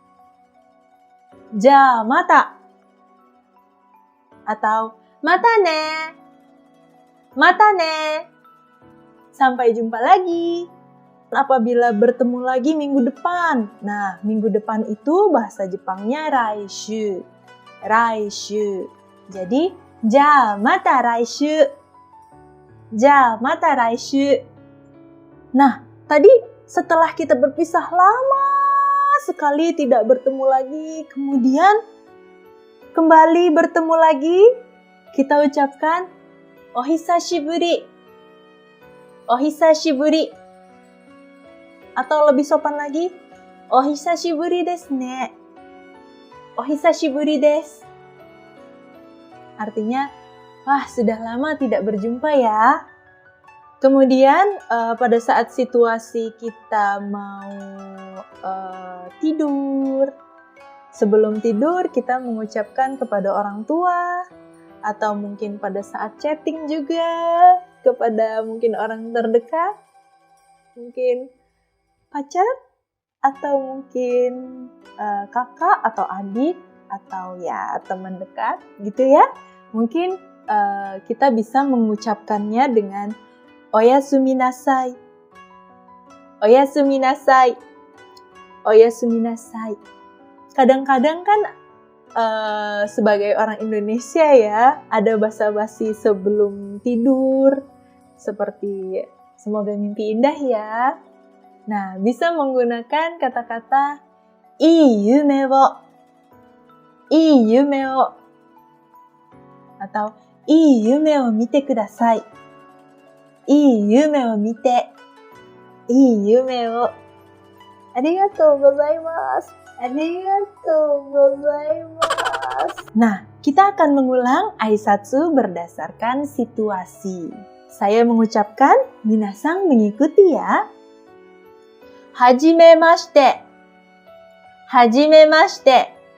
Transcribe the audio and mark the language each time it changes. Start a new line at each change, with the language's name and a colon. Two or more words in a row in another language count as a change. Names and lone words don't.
Japanese: じゃまた. Atau またね. またね.
Indonesian: Sampai jumpa lagi. Apabila bertemu lagi minggu depan. Nah, minggu depan itu bahasa Jepangnya raishu. Raishu.
Japanese: Jadi, じゃまた来週. じゃまた来週.
Indonesian: Nah, tadi setelah kita berpisah lama sekali tidak bertemu lagi, kemudian kembali bertemu lagi, kita ucapkan ohisashiburi. Ohisashiburi. Atau lebih sopan lagi,
Japanese: お久しぶりですね. お久しぶりです.
Indonesian: Artinya, wah sudah lama tidak berjumpa ya. Kemudian pada saat situasi kita mau tidur, sebelum tidur kita mengucapkan kepada orang tua, atau mungkin pada saat chatting juga kepada mungkin orang terdekat, mungkin pacar, atau mungkin kakak atau adik, atau ya teman dekat gitu ya. Mungkin kita bisa mengucapkannya dengan
Japanese: おやすみなさい. おやすみなさい. おやすみなさい.
Indonesian: Kadang-kadang kan sebagai orang Indonesia ya, ada basa-basi sebelum tidur seperti semoga mimpi indah ya. Nah, bisa menggunakan kata-kata
Japanese: いい夢を. いい夢を. Atau いい夢を見てください. いい夢を見て. いい夢を. ありがとうございます. ありがとうございます.
Indonesian: Nah, kita akan mengulang aisatsu berdasarkan situasi. Saya mengucapkan, minasang mengikuti ya.
Japanese: はじめまして. はじめまして.